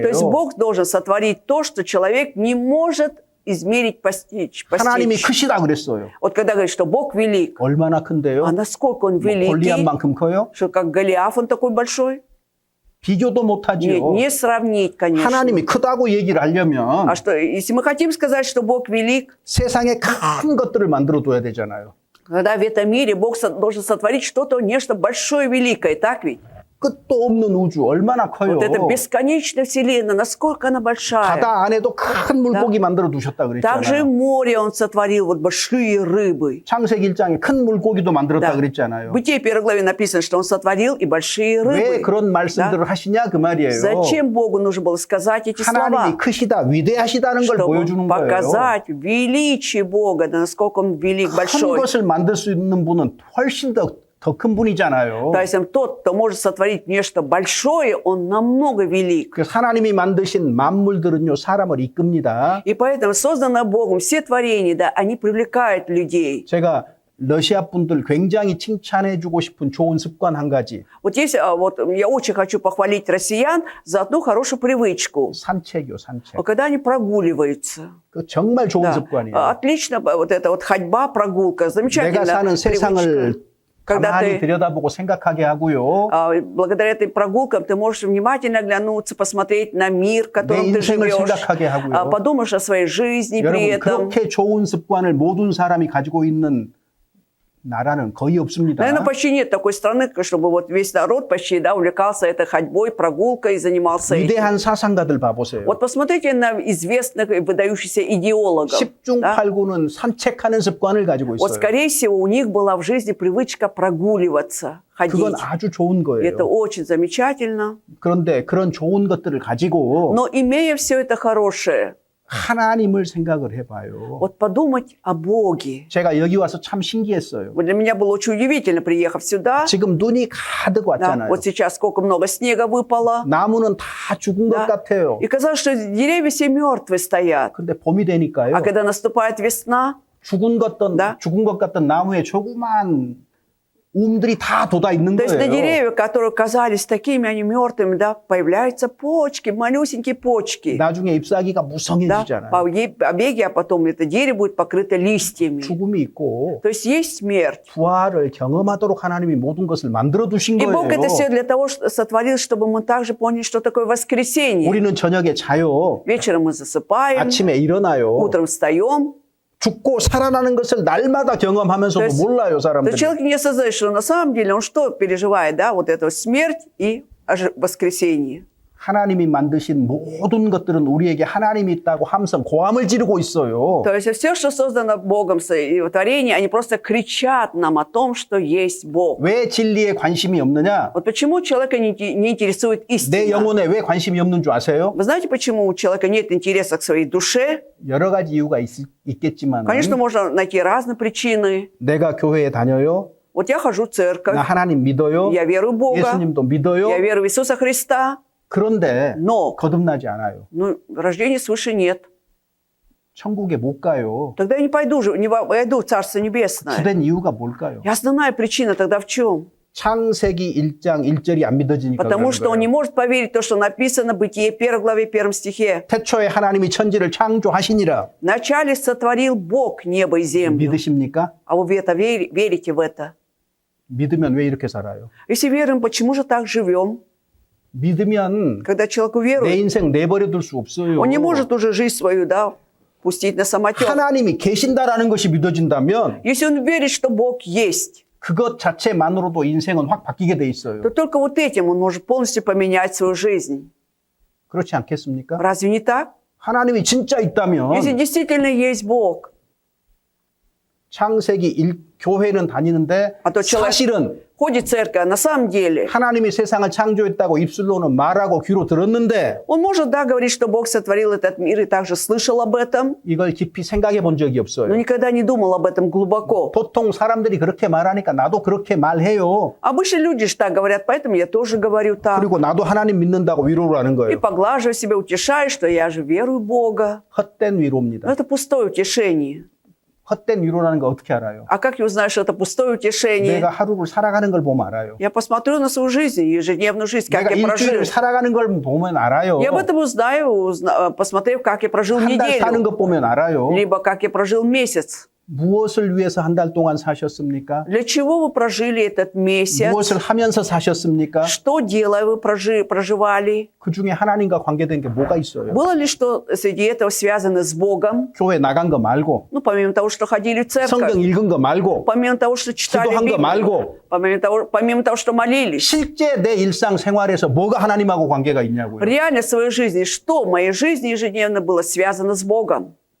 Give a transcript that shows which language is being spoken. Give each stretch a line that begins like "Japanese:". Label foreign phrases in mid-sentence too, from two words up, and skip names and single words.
Russian: то есть Бог должен сотворить то, что человек не может измерить, постичь.
Korean: 하나님이 크시다 그랬어요.
Russian: Вот когда говорит, что Бог велик,
Korean: 얼마나 큰데요?
Russian: а насколько Он
Korean: 뭐
Russian: великий,
Korean: 골리앗만큼 커요?
Russian: что как Голиаф Он такой большой?
Korean: 비교도 못하지요.
Russian: Не сравнить, конечно.
Korean: 하나님이 크다고 얘기를 하려면
Russian: А что, если мы хотим сказать, что Бог велик,
Korean: 세상에 큰 것들을 만들어 둬야 되잖아요.
Russian: когда в этом мире Бог должен сотворить что-то, нечто большое, великое, так ведь?
Korean: 끝도 없는 우주 얼마나 커요.
Russian: Вот эта бесконечная вселенная, насколько она большая.
Korean: 바다 안에도 큰 물고기 만들어 두셨다
Russian: Также и
Korean: 그랬잖아요.
Russian: море Он сотворил, вот большие рыбы.
Korean: 창세기 1장에 큰 물고기도 만들었다
Russian: Да.
Korean: 그랬잖아요.
Russian: В Бытие 1 главе написано, что Он сотворил и большие
Korean: 왜
Russian: рыбы.
Korean: 그런 말씀들을 하시냐 그 말이에요.
Russian: Зачем Богу нужно было сказать эти слова?
Korean: 하나님이 크시다, 위대하시다는 걸
Russian: Чтобы
Korean: 보여주는 거예요.
Russian: показать величие Бога, да насколько Он велик,
Korean: 큰
Russian: большой.
Korean: 것을 만들 수 있는 분은 훨씬 더 큰 분이잖아요.
Russian: То есть тот, кто может сотворить нечто большое, он намного велик.
Korean: 그래서 하나님이 만드신 만물들은요 사람을 이끕니다.
Russian: И поэтому создано Богом все творения, да, они привлекают людей.
Korean: 제가 러시아 분들 굉장히 칭찬해주고 싶은 좋은 습관 한 가지.
Russian: Вот есть, вот я очень хочу похвалить россиян за одну хорошую привычку.
Korean: 산책이요, 산책.
Russian: Когда они прогуливаются.
Korean: 그 정말 좋은
Russian: Да.
Korean: 습관이에요.
Russian: Отлично, вот эта вот ходьба, прогулка,
Korean: 내가
Russian: замечательная
Korean: 사는
Russian: привычка.
Korean: 세상을
Russian: Когда
Korean: 가만히
Russian: ты
Korean: 들여다보고 생각하게 하고요.
Russian: благодаря этой прогулкам ты можешь внимательно оглянуться, посмотреть на мир, в
Korean: 내
Russian: котором ты
Korean: 인생을
Russian: живешь,
Korean: 생각하게 하고요.
Russian: подумаешь о своей жизни при
Korean: 여러분
Russian: этом.
Korean: 그렇게 좋은 습관을 모든 사람이 가지고 있는 나라는 거의 없습니다.
Russian: Наверное, почти нет такой страны, чтобы вот весь народ почти, да, увлекался этой ходьбой, прогулкой и занимался этим.
Korean: 위대한 사상가들 봐보세요.
Russian: Вот посмотрите на известных и выдающихся идеологов. да.
Korean: 10중8구는 산책하는 습관을 가지고
Russian: Вот,
Korean: 있어요.
Russian: скорее всего, у них была в жизни привычка прогуливаться, ходить.
Korean: 그건 아주 좋은
Russian: И это
Korean: 거예요.
Russian: очень замечательно.
Korean: 그런데 그런 좋은 것들을 가지고
Russian: Но имея все это хорошее,
Korean: 하나님을 생각을 해봐요.
Russian: вот подумать о Боге.
Korean: 제가 여기 와서 참 신기했어요.
Russian: Вот для меня было очень удивительно, приехав сюда.
Korean: 지금 눈이 가득
Russian: Да,
Korean: 왔잖아요.
Russian: вот сейчас сколько много снега выпало.
Korean: 나무는 다 죽은 것
Russian: Да.
Korean: 같아요.
Russian: И казалось, что деревья все мертвые стоят.
Korean: 근데 봄이 되니까요.
Russian: А когда наступает весна,
Korean: 죽은
Russian: Да.
Korean: 것 같던 나무에 조그만 움들이 다 돋아 있는
Russian: то есть на
Korean: 거예요.
Russian: деревьях, которые казались такими, они мертвыми, да, появляются почки, малюсенькие почки.
Korean: 나중에 잎사귀가
Russian: Да,
Korean: 무성해지잖아요.
Russian: побеги, а потом это дерево будет покрыто листьями.
Korean: 죽음이 있고
Russian: То есть есть смерть.
Korean: 부활을 경험하도록 하나님이 모든 것을 만들어 두신
Russian: И Бог
Korean: 거예요.
Russian: это все для того, что сотворил, чтобы мы также поняли, что такое воскресенье.
Korean: 우리는 저녁에 자요.
Russian: Вечером мы засыпаем,
Korean: 아침에 일어나요.
Russian: утром встаем.
Korean: 죽고 살아나는 것을 날마다 경험하면서도
Russian: То есть-
Korean: 몰라요,
Russian: То
Korean: 사람들이.
Russian: человек не осознает, что на самом деле он что переживает, да, вот эту смерть и воскресенье.
Korean: 하나님이 만드신 모든 것들은 우리에게 하나님이 있다고 함성, 고함을 지르고 있어요.
Russian: То есть все, что создано Богом в творении, они просто кричат нам о том, что есть Бог.
Korean: 왜 진리에 관심이 없느냐?
Russian: Вот почему человека не интересует
Korean: 내
Russian: истина?
Korean: 영혼에 왜 관심이 없는 줄 아세요?
Russian: Вы знаете, почему у человека нет интереса к своей душе?
Korean: 여러 가지 이유가 있겠지만
Russian: Конечно, можно найти разные причины.
Korean: 내가 교회에 다녀요.
Russian: Вот я хожу в церковь,
Korean: 나 하나님 믿어요.
Russian: я верую в Бога,
Korean: 예수님도 믿어요.
Russian: я верую в Иисуса Христа,
Korean: 그런데
Russian: но
Korean: 거듭나지 않아요.
Russian: рождения свыше нет.
Korean: 천국에 못 가요.
Russian: Тогда я не пойду, не войду в Царство Небесное.
Korean: 주된 이유가 뭘까요?
Russian: И основная причина тогда в чем?
Korean: 창세기 1장 1절이 안 믿어지니까
Russian: Потому
Korean: 그러는
Russian: что он не
Korean: 거예요.
Russian: может поверить в то, что написано в Бытие 1 главе 1 стихе.
Korean: 태초에 하나님이 천지를 창조하시니라.
Russian: Вначале сотворил Бог небо и землю.
Korean: 믿으십니까?
Russian: А вы в это верите в это?
Korean: 믿으면 왜 이렇게 살아요?
Russian: Если верим, почему же так живем?
Korean: 믿으면
Russian: Когда человек
Korean: 내
Russian: уверует,
Korean: 인생 내버려둘 수 없어요.
Russian: он не может уже жизнь свою, да, пустить на самотек.
Korean: 하나님이 계신다라는 것이 믿어진다면
Russian: Если он верит, что Бог есть,
Korean: 그것 자체만으로도 인생은 확 바뀌게 돼 있어요.
Russian: то только вот этим он может полностью поменять свою жизнь.
Korean: 그렇지 않겠습니까?
Russian: Разве не так?
Korean: 하나님이 진짜 있다면
Russian: Если действительно есть Бог,
Korean: 창세기 교회는 다니는데 아, 또 человек- 사실은
Russian: ходит в церковь, а на самом деле
Korean: 하나님이 세상을 창조했다고 입술로는 말하고 귀로 들었는데
Russian: он может, да, говорить, что Бог сотворил этот мир и также слышал об этом,
Korean: 이걸 깊이 생각해 본 적이
Russian: но
Korean: 없어요.
Russian: никогда не думал об этом глубоко.
Korean: 보통 사람들이 그렇게 말하니까 나도 그렇게 말해요.
Russian: Обычно люди же так говорят, поэтому я тоже говорю так.
Korean: 그리고 나도 하나님 믿는다고 위로를 하는
Russian: И
Korean: 거예요.
Russian: поглаживаю себя, утешаю, что я же верую в Бога.
Korean: 헛된
Russian: Но
Korean: 위로입니다.
Russian: это пустое утешение.
Korean: 헛된 위로라는 거 어떻게 알아요?
Russian: А как я узнаю, что это пустое утешение?
Korean: 내가 하루를 살아가는 걸 보면 알아요.
Russian: Я посмотрю на свою жизнь, ежедневную жизнь, как
Korean: 내가
Russian: я прожил.
Korean: 일주일을 살아가는 걸 보면 알아요.
Russian: Я об этом узнаю, посмотрев, как я прожил
Korean: 한 달 사는
Russian: неделю,
Korean: 것 보면 알아요.
Russian: либо как я прожил месяц.
Korean: 무엇을 위해서 한 달 동안 사셨습니까?
Russian: Для чего вы прожили этот месяц?
Korean: 무엇을 하면서 사셨습니까?
Russian: Что делая вы проживали?
Korean: 그 중에 하나님과 관계된 게 뭐가 있어요?
Russian: Было ли что среди этого связано с Богом?
Korean: 교회 나간 거 말고,
Russian: Ну, помимо того, что ходили в
Korean: 성경
Russian: церковь,
Korean: 읽은 거 말고,
Russian: помимо того, что читали
Korean: 기도한 거
Russian: Библию,
Korean: 말고,
Russian: помимо того, что молились.
Korean: 실제 내 일상 생활에서 뭐가 하나님하고 관계가 있냐고요.
Russian: Реально в своей жизни, что в моей жизни ежедневно было связано с Богом?